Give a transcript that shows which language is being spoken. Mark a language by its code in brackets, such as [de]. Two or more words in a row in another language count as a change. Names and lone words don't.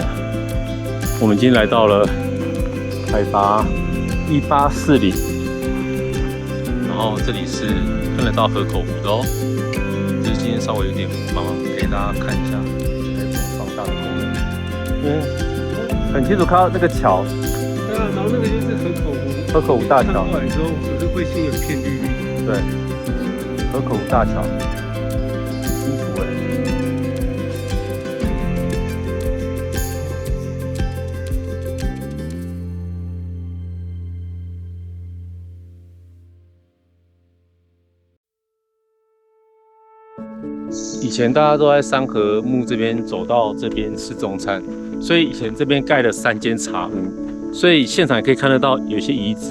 [zh] 我們已經來到了海拔1840，然後這裡是看得到河口湖的哦。这今天稍微有點霧，慢慢給大家看一下放大的功能。很清楚看到那個橋。对啊，然後那個就是河口湖。河口湖大橋。看過來之後，可是會是有片綠綠。對。河口湖大橋，清楚哎。以前大家都在三合目這邊走到這邊吃中餐，所以以前這邊蓋了3間茶屋，所以現場也可以看得到有些遺址。